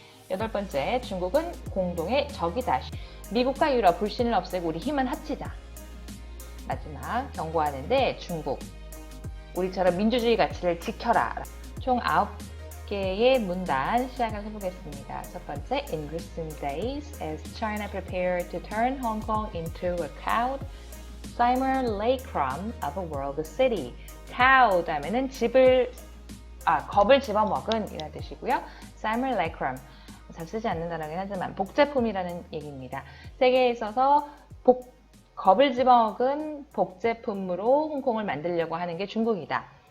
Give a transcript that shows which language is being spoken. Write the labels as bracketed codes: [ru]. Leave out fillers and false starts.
[ko] 8번째, 중국은 공동의 적이다. 미국과 유럽 불신을 없애고 우리 힘은 합치자. 마지막, 경고하는데 중국, 우리처럼 민주주의 가치를 지켜라. 총 9개의 문단 시작을 해보겠습니다. 첫 번째, [en] In recent days, as China prepared to turn Hong Kong into a cowed simulacrum of a world city. [ko] cow 다음에는 겁을 집어먹은 이라는 뜻이고요. simulacrum, 잘 쓰지 않는 단어긴 하지만 복제품이라는 얘기입니다. 세계에 있어서 겁을 집어먹은 복제품으로 홍콩을 만들려고 하는 게 중국이다.